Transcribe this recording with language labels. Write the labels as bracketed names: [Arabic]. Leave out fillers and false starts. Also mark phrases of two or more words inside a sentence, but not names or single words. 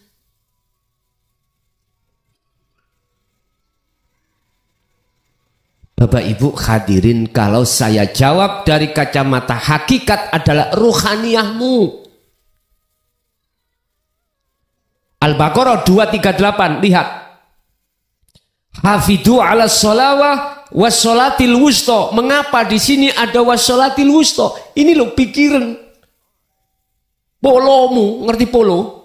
[Indonesian] Bapak Ibu hadirin, kalau saya jawab dari kacamata hakikat adalah ruhaniyahmu. Al-Baqarah 238, lihat. [Arabic] حافظوا على الصلوات والصلاة الوسطى. [Indonesian] Mengapa di sini ada [Arabic] والصلاة الوسطى? [Indonesian] Ini loh pikiran. [Javanese] Polomu, ngerti polo?